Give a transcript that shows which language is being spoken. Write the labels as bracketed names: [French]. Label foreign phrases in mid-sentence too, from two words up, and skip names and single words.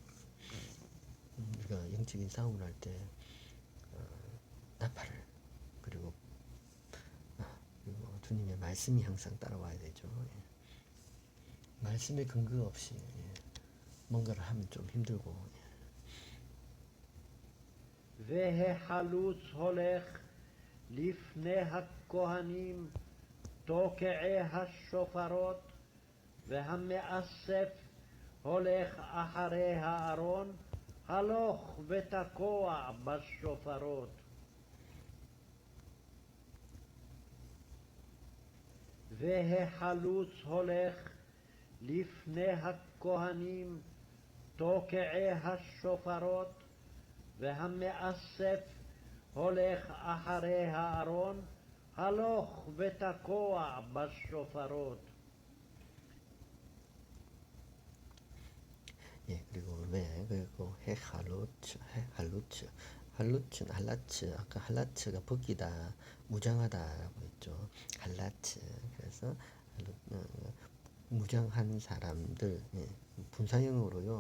[Korean] 우리가 영적인 싸움을 할 때 나팔을 그리고 주님의 말씀이 항상 따라와야 되죠. 예. 말씀의 근거 없이 뭔가를 하면 좀 힘들고. [Hebrew] והחלוץ הולך לפני הכהנים תוקעי השופרות, והמאסף הולך אחרי הארון, הלוך ותקוע בשופרות. והחלוץ הולך לפני הכהנים תוקעי השופרות, והמאסף הולך אחרי הארון, הלוך ותקוע בשופרות. [Korean] 예, 그리고 그리고 할라츠 아까 할라츠가 벗기다 무장하다라고 했죠. 할라츠 그래서 무장한 사람들 분사형으로요.